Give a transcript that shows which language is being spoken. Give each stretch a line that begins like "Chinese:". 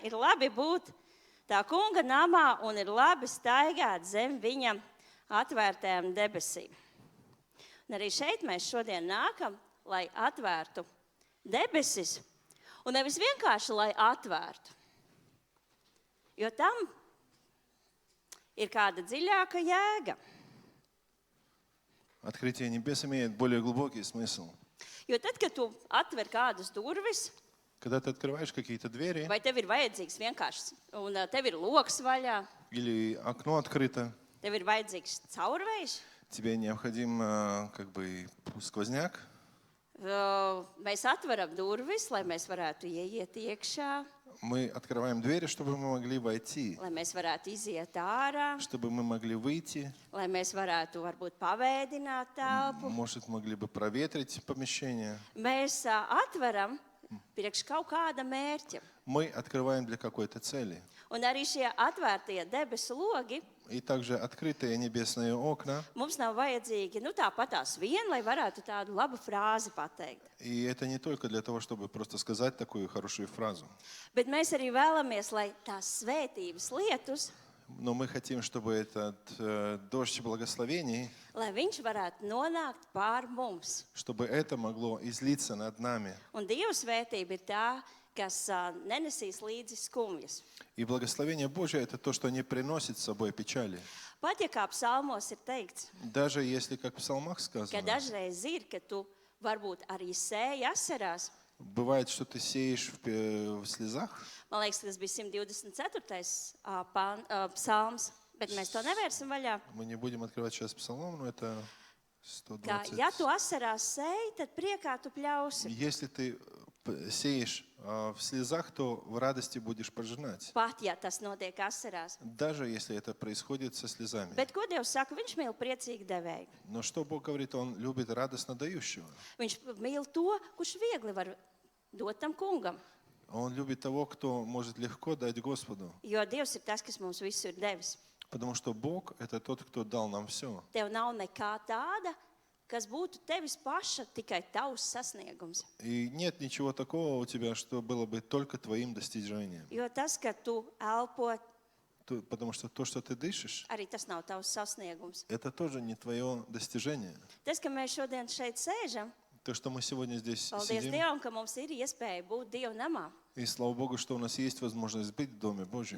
Latvian: Ir labi būt tā kunga namā un ir labi staigāt zem viņa atvērtām debesīm. Un arī šeit mēs šodien nākam, lai atvērtu debesis. Un nevis vienkārši, lai atvērtu. Jo tam ir kāda dziļāka jēga.
Russian: Открытие небес имеет более глубокий смысл.
Latvian: Jo tad, kad tu atver kādas durvis,
Russian: Когда ты открываешь какие-то двери
Latvian: vai tev ir vajadzīgs vienkārši, un tev ir loks vaļā,
Russian: или окно открыто,
Latvian: tev ir vajadzīgs caurvējš,
Russian: тебе необходим как бы сквозняк,
Latvian: mēs atveram durvis, lai mēs varētu ieiet iekšā,
Russian: мы открываем двери, чтобы мы могли войти,
Latvian: lai mēs varētu iziet ārā,
Russian: чтобы мы могли выйти,
Latvian: lai mēs varētu varbūt pavēdināt telpu.
Russian: может, могли бы проветрить помещение.
Latvian: Mēs atveram priekš kaut kāda mērķa.
Russian: Мы открываем для какой-то цели.
Latvian: Un arī šie atvērtie debesu logi
Russian: И также открытые небесные окна.
Latvian: mums nav vajadzīgi tāpatās vien, lai varētu tādu labu frāzi pateikt.
Russian: И это не только для того, чтобы просто сказать такую хорошую фразу.
Latvian: Bet mēs arī vēlamies, lai tās svētības lietus,
Russian: Но мы хотим, чтобы этот дождь благословений,
Latvian: lai viņš varētu nonākt pār mums.
Russian: чтобы это могло излиться над нами.
Latvian: Un Dieva svētība ir tā, kas nenesīs līdzi skumjas.
Russian: И благословение Божие – это то, что не приносит с собой печали.
Latvian: Pat ja kā psalmos ir teikts,
Russian: Даже если, как в psalmах
Latvian: ka
Russian: сказано,
Latvian: dažreiz ir, ka tu varbūt arī sēji asarās.
Russian: бывает, что ты сеешь в слезах.
Latvian: Man liekas, tas bija 124. Psalms, bet mēs to nevērsim vaļā.
Russian: Мы не будем открывать сейчас psalm, но это
Latvian: Ka, 120. ja tu asarās sēji, tad priekā tu pļausi.
Russian: Если ты сеешь в слезах, то в радости будешь пожинать.
Latvian: Pat, ja tas notiek asarās.
Russian: Даже если это происходит со слезами.
Latvian: Bet, ko Dievs saka? Viņš mīl priecīgi devēju.
Russian: Но что Бог говорит? Он любит радостно дающего.
Latvian: Viņš mīl to, kurš viegli var dot tam kungam.
Russian: Он любит того, кто может легко дать Господу.
Latvian: Jo Dievs ir tas, kas mums visu ir devis.
Russian: Потому что Бог – это тот, кто dал нам все.
Latvian: Tev nav nekā tāda, kas būtu tevis paša, tikai tavs sasniegums.
Russian: И нет ничего такого у тебя, что было бы только твоим достижением.
Latvian: Jo tas, ka tu elpo,
Russian: Потому что то, что ты дышишь,
Latvian: arī tas nav tavs sasniegums.
Russian: это тоже не твое достижение.
Latvian: Tas, ka mēs šodien šeit sēžam,
Russian: То, что мы сегодня здесь
Latvian: paldies
Russian: сидим,
Latvian: Dievam, ka mums ir iespēja būt Dieva namā.
Russian: и слава Богу, что у нас есть возможность быть в Доме Божьем.